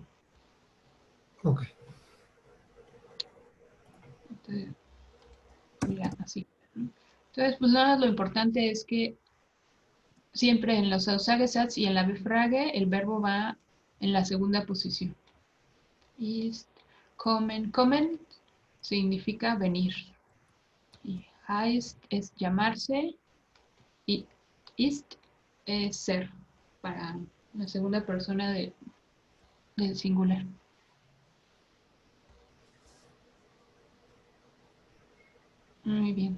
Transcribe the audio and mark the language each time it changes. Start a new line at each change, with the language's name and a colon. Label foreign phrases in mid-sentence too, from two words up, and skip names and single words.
Spanish: Ok. Entonces, mira, así. Entonces, pues nada, lo importante es que siempre en los Aussagesatz y en la Befrage el verbo va en la segunda posición.
German: Ist, kommen.
Spanish: Kommen significa venir. Y heißt es llamarse. Y ist es ser para la segunda persona del singular. Muy bien.